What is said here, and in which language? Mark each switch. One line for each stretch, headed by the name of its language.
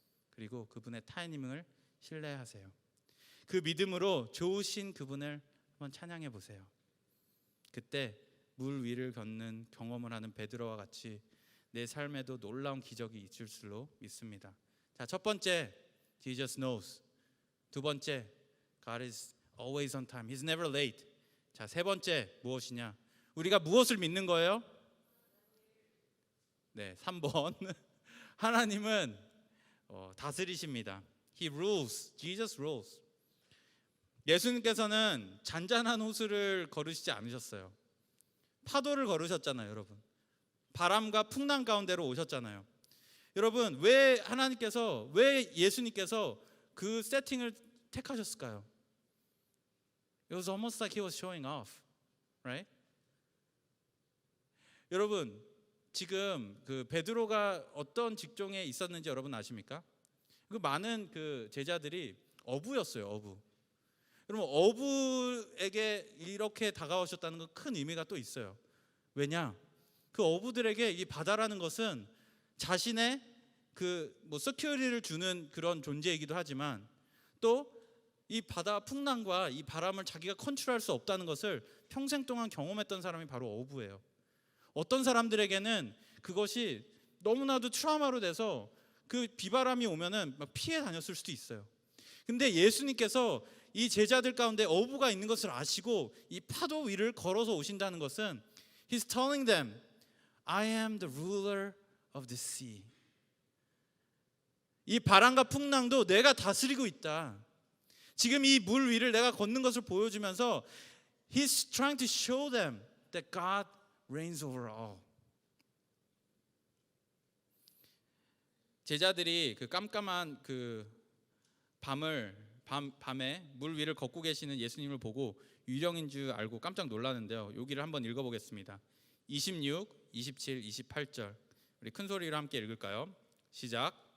Korean: 그리고 그분의 타이밍을 신뢰하세요. 그 믿음으로 좋으신 그분을 한번 찬양해 보세요. 그때 물 위를 걷는 경험을 하는 베드로와 같이 내 삶에도 놀라운 기적이 있을 줄로 믿습니다. 자, 첫 번째,
English: Jesus knows.
Korean: 두 번째,
English: God is always on time. He's never late.
Korean: 자, 세 번째 무엇이냐? 우리가 무엇을 믿는 거예요? 네, 3번. 하나님은 다스리십니다.
English: He rules. Jesus rules.
Korean: 예수님께서는 잔잔한 호수를 걸으시지 않으셨어요. 파도를 걸으셨잖아요, 여러분. 바람과 풍랑 가운데로 오셨잖아요. 여러분, 왜 예수님께서 그 세팅을 택하셨을까요?
English: It was almost like he was showing off, right?
Korean: 여러분, 지금 그 베드로가 어떤 직종에 있었는지 여러분 아십니까? 그 많은 그 제자들이 어부였어요, 어부. 여러분, 어부에게 이렇게 다가오셨다는 건 큰 의미가 또 있어요. 왜냐? 그 어부들에게 이 바다라는 것은 자신의 그 서큐리티를 주는 그런 존재이기도 하지만 또 이 바다 풍랑과 이 바람을 자기가 컨트롤할 수 없다는 것을 평생 동안 경험했던 사람이 바로 어부예요. 어떤 사람들에게는 그것이 너무나도 트라우마로 돼서 그 비바람이 오면은 막 피해 다녔을 수도 있어요. 근데 예수님께서 이 제자들 가운데 어부가 있는 것을 아시고 이 파도 위를 걸어서 오신다는 것은
English: He's telling them, I am the ruler of the sea.
Korean: 이 바람과 풍랑도 내가 다스리고 있다. 지금 이 물 위를 내가 걷는 것을 보여주면서
English: He's trying to show them that God reigns over all.
Korean: 제자들이 그 깜깜한 그 밤에 물 위를 걷고 계시는 예수님을 보고 유령인 줄 알고 깜짝 놀라는데요. 여기를 한번 읽어보겠습니다. 26, 27, 28절 우리 큰 소리로 함께 읽을까요? 시작.